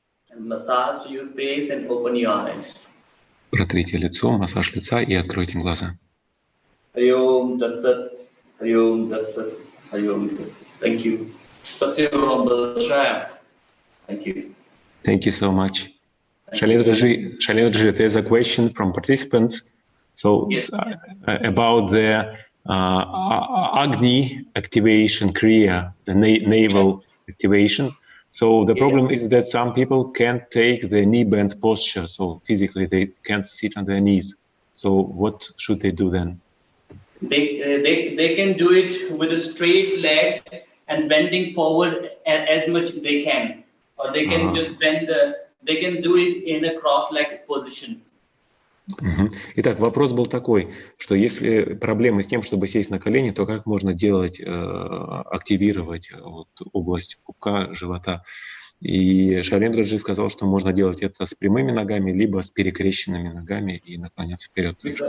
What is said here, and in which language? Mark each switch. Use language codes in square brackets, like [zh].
[en] And massage your face and open your eyes. [ru] Протрите лицо, массаж лица и откройте глаза. [sa] Hari Om Tat Sat, Hari Om Tat Sat, Hari Om Tat Sat. [en] Thank you. [ru] Спасибо вам большое. [en] Thank you. Thank you so much. Shailendraji, there's a question from participants. So Yes. About the Agni activation Kriya, the navel activation. So the problem is that some people can't take the knee bend posture. So physically they can't sit on their knees. So what should they do then? They can do it with a straight leg and bending forward as much as they can. Or they can just bend they can do it in a cross-legged position. [ru] Итак, вопрос был такой, что если проблемы с тем, чтобы сесть на колени, то как можно делать, активировать область пупка, живота? И Шаилендраджи сказал, что можно делать это с прямыми ногами, либо с перекрещенными ногами и наклоняться вперед.